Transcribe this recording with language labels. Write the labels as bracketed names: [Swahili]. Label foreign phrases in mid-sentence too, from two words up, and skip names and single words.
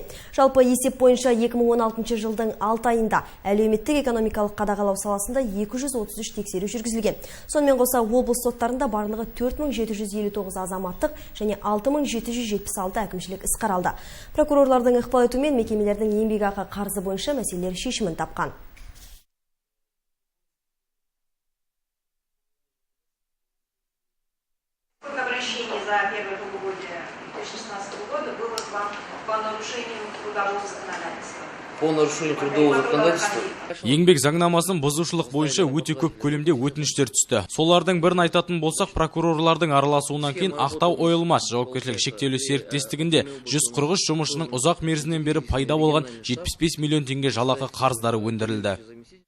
[Kazakh] Жалпы есеп бойынша 2016 жылдың 6 айында әлеуметтік экономикалық қадағалау саласында 233 тексеру жүргізілген. Сонымен қоса облыс соттарында барлығы 4759 азаматтық және 6776 әкімшілік іс қаралды. Прокурорлардың ықпал етуімен мекемелердің еңбекақы қарызы бойынша мәселелер шешімін тапқан. [Russian] Сколько обращений за первое полугодие 2016 года было к вам по нарушению трудового законодательства? По нарушению трудового законодательства. [Kazakh] Еңбек заңнамасын бұзушылық бойынша өте көп көлемде өтініштер түсті. Солардың бірін айтатын болсақ, прокурорлардың араласуынан кейін Ақтау Ойылмас жауапкершілігі шектеулі серіктестігінде 143 жұмысшының ұзақ мерзімнен бері пайда болған 75 миллион теңге жалақы қарыздары өндірілді.